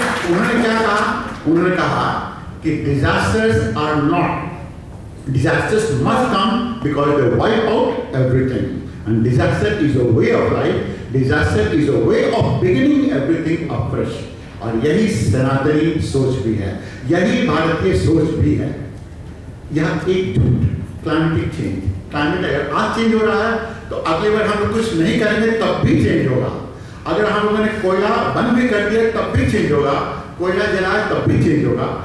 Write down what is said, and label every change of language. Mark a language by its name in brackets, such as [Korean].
[Hindi] उन्होंने क्या कहा, उन्होंने कहा कि [English] Disasters are not Disasters must come because they wipe out everything. And disaster is a way of life. Disaster is a way of beginning everything afresh. [Hindi] और यही सनातनी सोच भी है, यही भारतीय सोच भी है। यह एक झूठ, क्लाइमेटिक चेंज, क्लाइमेट अगर आज चेंज हो रहा है तो अगली बार हम लोग कुछ नहीं करेंगे तब भी चेंज होगा। अगर हम लोगों ने कोयला बंद भी कर दिया तब भी चेंज होगा, कोयला जलाए तब भी चेंज होगा।